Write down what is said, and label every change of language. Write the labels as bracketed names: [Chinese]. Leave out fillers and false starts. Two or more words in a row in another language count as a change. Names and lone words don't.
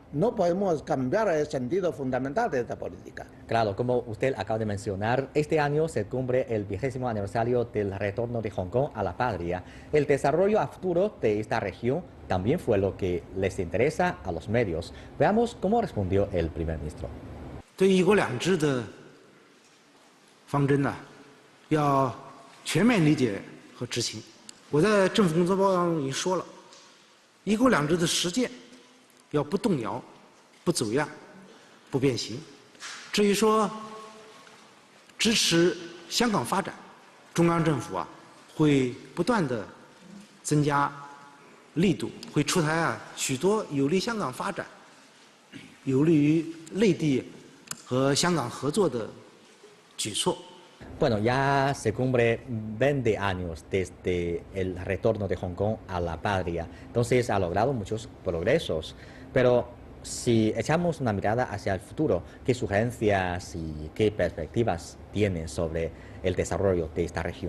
[Spanish] No podemos cambiar el sentido fundamental de esta política. Claro, como usted acaba de mencionar, este año se cumple el 20º aniversario del retorno de Hong Kong a la patria. El desarrollo a futuro de esta región también fue lo que les interesa a los medios. Veamos cómo respondió el primer ministro. [Chinese] 对一国两制的方针呢，要全面理解和执行。我在政府工作报告中已经说了，一国两制的实践要不动摇、不走样、不变形。至于说支持香港发展，中央政府会不断的增加力度，会出台许多有利香港发展、有利于内地和香港合作的举措。 [Spanish] Bueno, ya se cumple 20 años desde el retorno de Hong Kong a la patria, entonces ha logrado muchos progresos, pero si echamos una mirada hacia el futuro, ¿qué sugerencias y qué perspectivas tiene sobre el desarrollo de esta región?